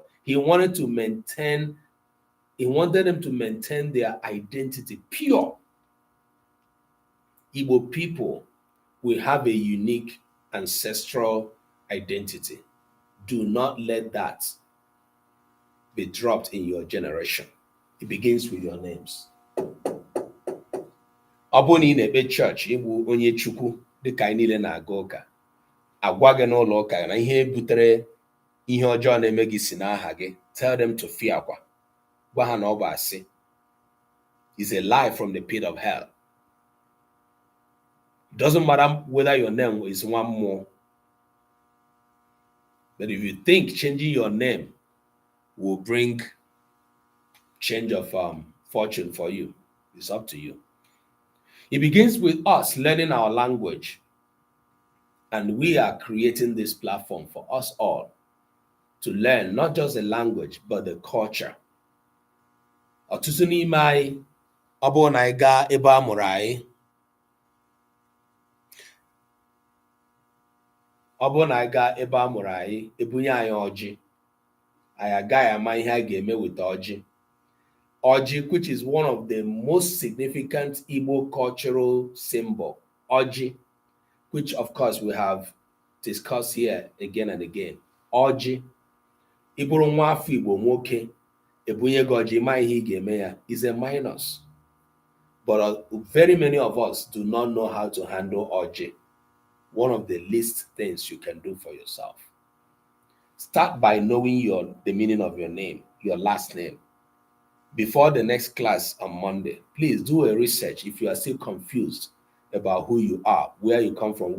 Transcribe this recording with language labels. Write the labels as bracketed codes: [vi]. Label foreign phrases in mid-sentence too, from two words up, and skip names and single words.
[en] He wanted them to maintain their identity pure. Igbo people will have a unique ancestral identity. Do not let that be dropped in your generation. It begins with your names. [ig] Ọ bụrụ na ị na-ekpe chọọchị ịbụ onye Chukwu dịka anyị niile na-aga ụka, agwa gị n'ụlọ ụka na ihe butere ihe ọjọọ na-eme gị si n'aha gị, [en] tell them to fear akwa. [ig] Gwa ha na ọ bụ asị. [en] It's a lie from the pit of hell. It doesn't matter whether your name is one more. But if you think changing your name will bring change of fortune for you, it's up to you. It begins with us learning our language. And we are creating this platform for us all to learn not just the language, but the culture. [ig] Ọtụtụ n'ime anyị, ọ bụrụ na anyị gaa ebe a mụrụ anyị, ebunye anyị ọjị, anyị agaghị ama ihe a ga-eme with ọjị. Ọjị, [en] which is one of the most significant Igbo cultural symbol. Ọjị, which of course we have discussed here again and again. [ig] Ọjị, ịbụrụ nwa afọ Igbo nwoke, ebunye gị ọjị, ma ihe ị ga-eme ya, [en] is a minus. But very many of us do not know how to handle ọjị. One of the least things you can do for yourself. Start by knowing the meaning of your name, your last name. Before the next class on Monday, please do a research if you are still confused about who you are, where you come from.